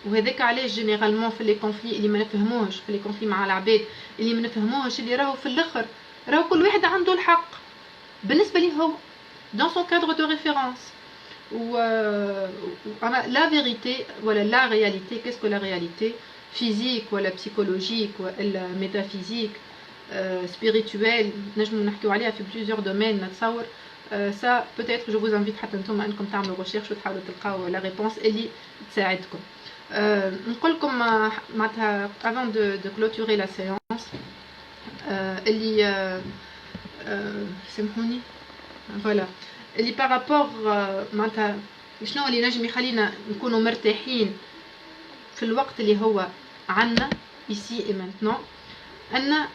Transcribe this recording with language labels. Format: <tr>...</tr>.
<ar>وهذاك علاش généralement في les conflits اللي ما نفهموهش في les conflits مع العباد اللي ما نفهموهش اللي راهو في الاخر راهو كل واحد عنده الحق بالنسبه ليه هو</ar> <fr>dans son cadre de référence. Ou la vérité, voilà la réalité. Qu'est-ce que la réalité physique ou la psychologique ou la métaphysique spirituelle</fr> <ar>نجمو نحكيو عليها في</ar> <fr>plusieurs domaines نتصور. Ça peut-être je vous invite</fr> <ar>حتى نتوما انكم تعملوا recherche وتحاولوا تلقاو la réponse اللي تساعدكم. نقول لكم معناتها</ar> <fr>avant de clôturer la séance</fr> <ar>اللي سامحوني voilà اللي par rapport معناتها شنو اللي نجم يخلينا نكونوا مرتاحين في الوقت اللي هو عنا</ar> <fr>ici et maintenant</fr> <ar>أن</ar>